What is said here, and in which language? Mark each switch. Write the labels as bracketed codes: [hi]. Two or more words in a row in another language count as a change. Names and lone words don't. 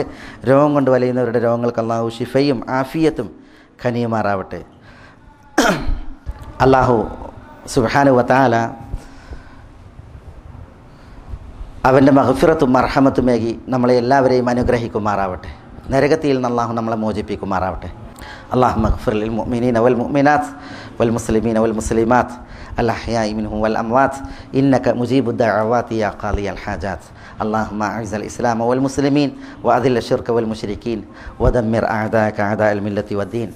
[ml] രോഗം കൊണ്ട് വലയുന്നവരുടെ രോഗങ്ങൾക്ക് അള്ളാഹു ശിഫയും ആഫിയത്തും ഖനിയുമാറാവട്ടെ. അള്ളാഹു [ar] سبحانه وتعالى [ml] അവൻ്റെ മഗ്ഫിറത്തും മർഹമത്തുമേകി നമ്മളെ എല്ലാവരെയും അനുഗ്രഹിക്കുമാറാവട്ടെ. നരകത്തിൽ നിന്ന് അള്ളാഹു നമ്മളെ മോചിപ്പിക്കുമാറാവട്ടെ. [ar] اللهم اغفر للمؤمنين والمؤمنات والمسلمين والمسلمات الأحياء منهم والأموات إنك مجيب الدعوات يا قاضي الحاجات. اللهم أعز الإسلام والمسلمين وأذل الشرك والمشركين ودمر أعداءك أعداء الملة والدين.